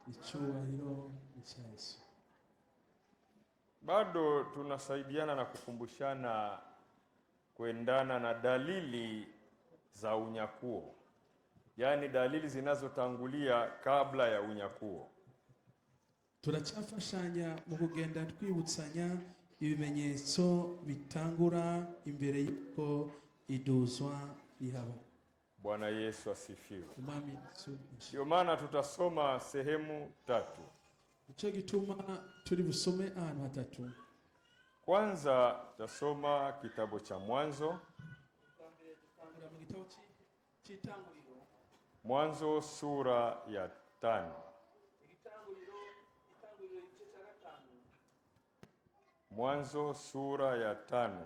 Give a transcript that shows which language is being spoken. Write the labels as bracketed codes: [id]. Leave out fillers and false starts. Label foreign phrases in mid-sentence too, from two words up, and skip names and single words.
[sw] Bado tunasaidiana na kukumbushana kuendana na dalili za unyakuo, yaani dalili zinazotangulia kabla ya unyakuo. [rn] Turacafashanya mu kugenda twibutsanya ibimenyetso bitangura imbere yuko iduzwa rihaba. [sw] Bwana Yesu asifiwe. Ndio maana tutasoma sehemu 3. [rn] Ico gituma turi busome ahantu hatatu. [sw] Kwanza tutasoma kitabu cha Mwanzo. Mwanzo sura ya 5. Mwanzo sura ya 5.